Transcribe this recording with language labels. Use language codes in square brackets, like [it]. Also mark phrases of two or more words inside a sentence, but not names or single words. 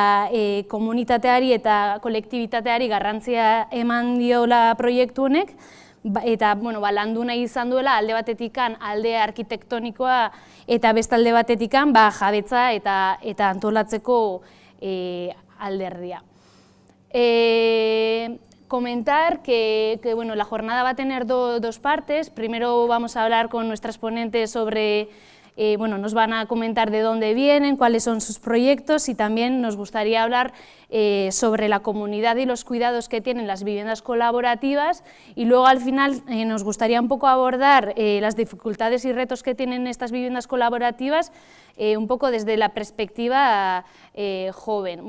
[eu] komunitateari eta kolektibitateari garrantzia eman diola proiektu honek, eta landu nahi izan duela alde batetikan alde arkitektonikoa eta beste alde batetikan jabetza eta antolatzeko alderdia. [es] Comentar que la jornada va a tener dos partes. Primero vamos a hablar con nuestras ponentes sobre, nos van a comentar de dónde vienen, cuáles son sus proyectos y también nos gustaría hablar sobre la comunidad y los cuidados que tienen las viviendas colaborativas y luego al final nos gustaría un poco abordar las dificultades y retos que tienen estas viviendas colaborativas un poco desde la perspectiva joven.